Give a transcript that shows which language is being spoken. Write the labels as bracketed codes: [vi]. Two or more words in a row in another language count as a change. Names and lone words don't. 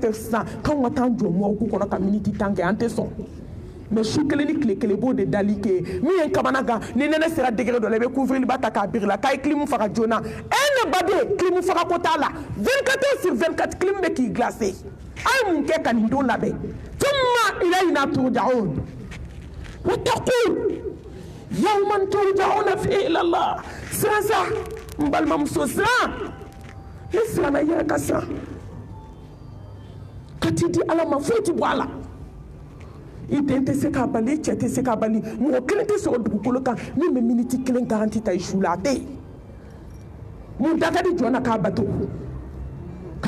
[bm] fɛn sisan k'anw ka taa jɔ mɔgɔw kɔnɔ ka miniti 10 kɛ an tɛ sɔn mais su kelen ni tile kelen b'o de dali kɛ min ye kamana gan ni nɛnɛ sera degré dɔ la i bɛ couvre-liba ta k'a biri la k'a ye clim faga joona ne baden clim faga ko t'a la [fr] 24 heures sur 24 [bm] clim bɛ k'i glacé a ye mun kɛ ka nin don labɛn [ar] ثم إلينا ترجعون واتقوا يوما ترجعون فيه إلى الله [bm] siran sa n balimamuso siran ne siranna i yɛrɛ ka siran ka t'i di Ala ma foyi ti bɔ a la i den tɛ se k'a bali i cɛ tɛ se k'a bali mɔgɔ kelen tɛ sɔrɔ dugukolo kan min bɛ miniti 1 garanti ta i su la a tɛ yen mun da ka di jɔn na k'a bato ka